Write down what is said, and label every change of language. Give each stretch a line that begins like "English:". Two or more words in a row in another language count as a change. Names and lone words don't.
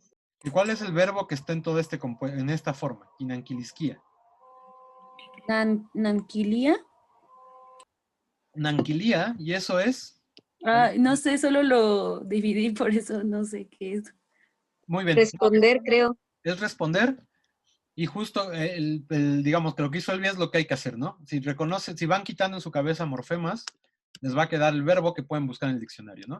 Spanish: ¿Y cuál es el verbo que está en todo en esta forma?
Nahuatl languages: Inanquilisquía. Nanquilía. Nanquilía,
Spanish: y eso es... Ah, no sé, solo lo dividí, por eso no sé qué es. Muy bien. Responder, creo. Es responder, y justo digamos que lo que hizo Elvia es lo que hay que hacer, ¿no? Si van quitando en su cabeza morfemas, les va a quedar el verbo que pueden buscar en el diccionario, ¿no?